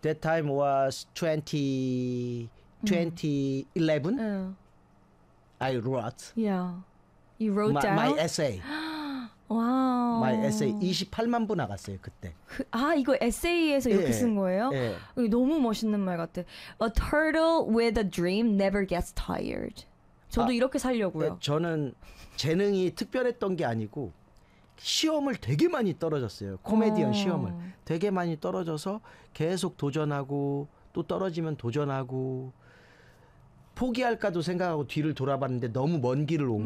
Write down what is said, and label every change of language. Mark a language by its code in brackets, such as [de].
[en] That time was 2011. I wrote. Yeah. You wrote down? My essay. Wow. My essay [ko] 28만 부 나갔어요, 그때. 아, 이거 에세이에서 이렇게 예, 쓴 거예요? 예. 너무 멋있는 말 같아. [en] A turtle with a dream never gets tired. [ko] 저도 이렇게 살려고요. 저는 재능이 특별했던 게 아니고 시험을 되게 많이 떨어졌어요. 코미디언 시험을. 되게 많이 떨어져서 계속 도전하고 또 떨어지면 도전하고 포기할까도 생각하고 뒤를 돌아봤는데 너무 먼 길을 온